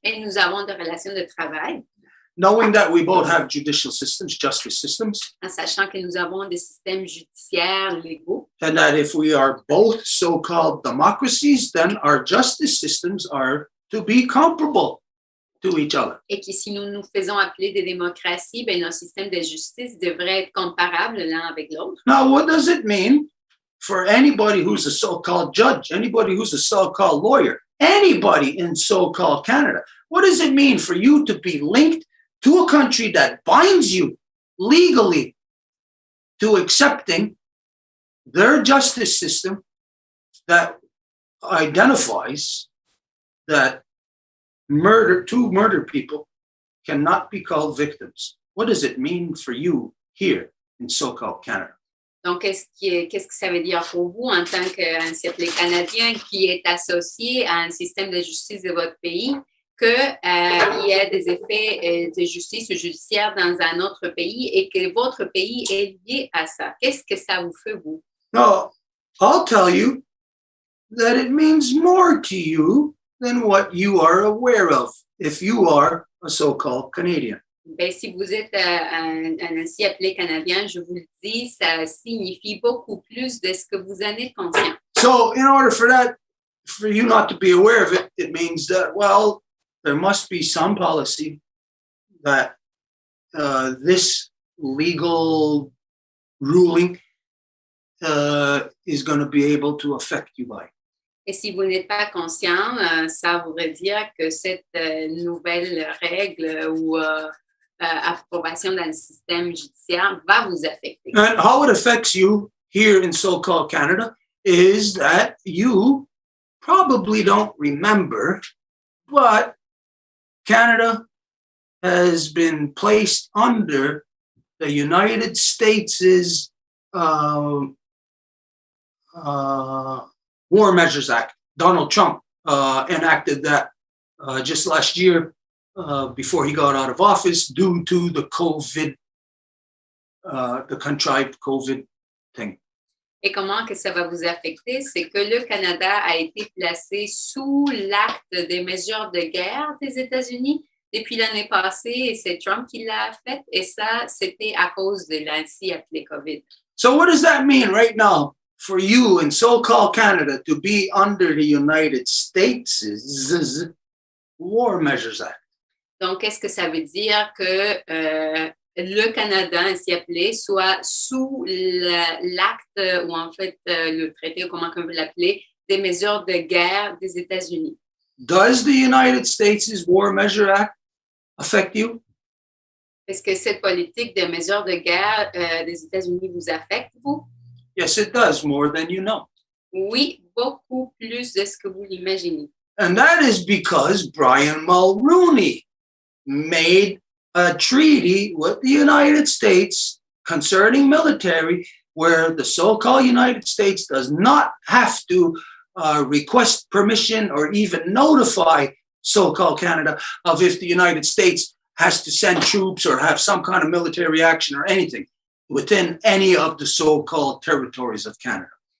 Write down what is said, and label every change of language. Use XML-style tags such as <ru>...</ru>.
<fr>Et nous avons des relations de travail.</fr> <en>Knowing that we both have judicial systems, justice systems.</en> <fr>En sachant que nous avons des systèmes judiciaires légaux.</fr> <en>And that if we are both so-called democracies, then our justice systems are to be comparable to each other.</en> <fr>Et que si nous nous faisons appeler des démocraties, ben nos systèmes de justice devraient être comparables l'un avec l'autre.</fr> <en>Now, what does it mean for anybody who's a so-called judge, anybody who's a so-called lawyer, anybody in so-called Canada? What does it mean for you to be linked to a country that binds you legally to accepting their justice system that identifies that two murder people cannot be called victims? What does it mean for you here in so-called Canada?</en> <fr>Donc, qu'est-ce que ça veut dire pour vous en tant qu'un simple Canadien qui est associé à un système de justice de votre pays, qu'il y a des effets de justice judiciaire dans un autre pays et que votre pays est lié à ça? Qu'est-ce que ça vous fait, vous?</fr> <en>No, I'll tell you that it means more to you than what you are aware of if you are a so-called Canadian.</en> <fr>Ben, si vous êtes un ainsi appelé Canadien, je vous le dis, ça signifie beaucoup plus de ce que vous en êtes conscient.</fr> <en>So in order for that for you not to be aware of it, it means that, well, there must be some policy that this legal ruling is going to be able to affect you by.</en> <fr>Et si vous n'êtes pas conscient, ça voudrait dire que cette nouvelle règle ou approbation dans le système judiciaire va vous affecter.</fr> <en>And how it affects you here in so-called Canada is that you probably don't remember, but Canada has been placed under the United States' War Measures Act. Donald Trump enacted that just last year before he got out of office due to the COVID, the contrived COVID thing.</en> <fr>Et comment que ça va vous affecter? C'est que le Canada a été placé sous l'acte des mesures de guerre des États-Unis depuis l'année passée et c'est Trump qui l'a fait et ça, c'était à cause de l'ainsi appelé COVID.</fr> <en>So what does that mean right now for you in so-called Canada to be under the United States' War Measures Act?</en> <fr>Donc, qu'est-ce que ça veut dire que le Canada, ainsi appelé, soit sous l'acte ou en fait le traité, ou comment on veut l'appeler, des mesures de guerre des États-Unis?</fr> <en>Does the United States' War Measure Act affect you?</en> <fr>Est-ce que cette politique des mesures de guerre des États-Unis vous affecte, vous?</fr> <en>Yes, it does, more than you know.</en> <fr>Oui, beaucoup plus de ce que vous l'imaginez.</fr> <en>And that is because Brian Mulroney made a treaty with the United States concerning military where the so-called United States does not have to request permission or even notify so-called Canada of if the United States has to send troops or have some kind of military action or anything within any of the so-called territories of Canada.</en>